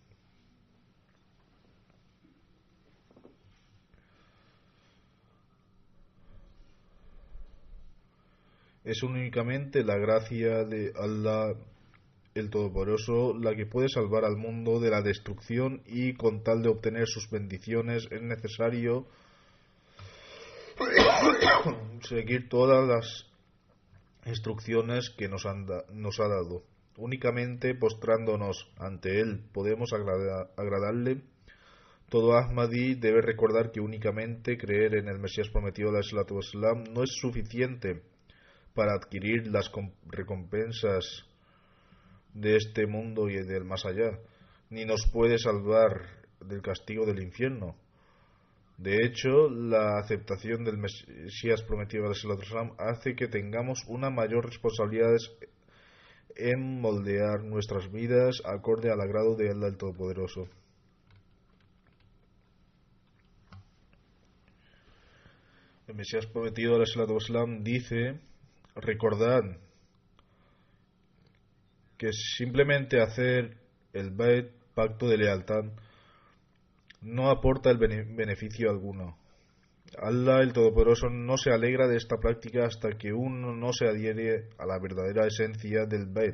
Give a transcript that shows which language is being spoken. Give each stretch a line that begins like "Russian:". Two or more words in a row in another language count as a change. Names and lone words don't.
Spanish: Es únicamente la gracia de Allah el Todopoderoso la que puede salvar al mundo de la destrucción, y con tal de obtener sus bendiciones es necesario seguir todas las instrucciones que nos ha dado. Únicamente postrándonos ante Él podemos agradarle. Todo Ahmadi debe recordar que únicamente creer en el Mesías prometido
Arabic: عليه الصلاة والسلام
Spanish: no es suficiente para adquirir las recompensas de este mundo y del más allá, ni nos puede salvar del castigo del infierno. De hecho, la aceptación del Mesías prometido
Arabic: عليه الصلاة والسلام
Spanish: hace que tengamos una mayor responsabilidad en moldear nuestras vidas acorde al agrado de Allah el Todopoderoso. El Mesías prometido
Arabic: عليه الصلاة والسلام
Spanish: dice: recordad que simplemente hacer el Bait, pacto de lealtad, no aporta el beneficio alguno. Allah el Todopoderoso no se alegra de esta práctica hasta que uno no se adhiere a la verdadera esencia del Bait.